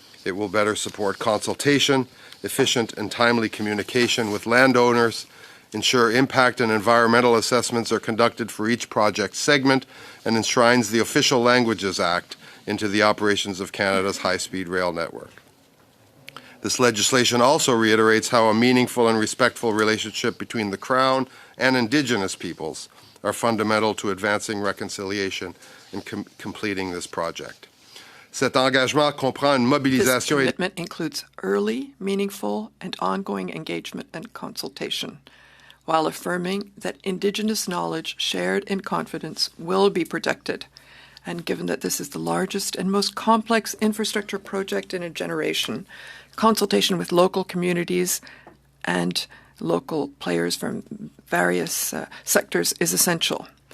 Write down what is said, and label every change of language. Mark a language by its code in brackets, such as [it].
[en] It will better support consultation, efficient and timely communication with landowners, ensure impact and environmental assessments are conducted for each project segment, and enshrines the Official Languages Act into the operations of Canada's high-speed rail network. This legislation also reiterates how a meaningful and respectful relationship between the Crown and Indigenous peoples are fundamental to advancing reconciliation and completing this project. [fr] Cet engagement comprend une mobilisation. [en] This commitment includes early, meaningful, and ongoing engagement and consultation, while affirming that Indigenous knowledge shared in confidence will be protected. And given that this is the largest and most complex infrastructure project in a generation, consultation with local communities and local players from various sectors is essential.